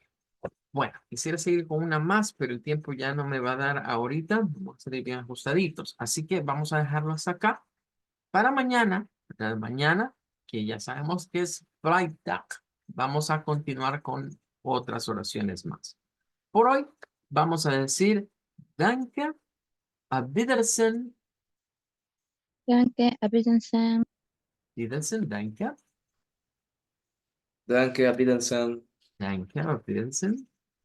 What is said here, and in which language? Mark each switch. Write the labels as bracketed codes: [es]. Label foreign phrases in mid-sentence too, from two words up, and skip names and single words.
[es] Bueno, quisiera seguir con una más, pero el tiempo ya no me va a dar ahorita. Vamos a salir bien ajustaditos. Así que vamos a dejarlo hasta acá. Para mañana, ¿verdad? Mañana, que ya sabemos que es Freitag, vamos a continuar con otras oraciones más. Por hoy, vamos a decir [de] Danke, auf Wiedersehen, Danke, auf Wiedersehen. Wiedersehen, Danke, Danke, auf Wiedersehen. Danke, auf Wiedersehen.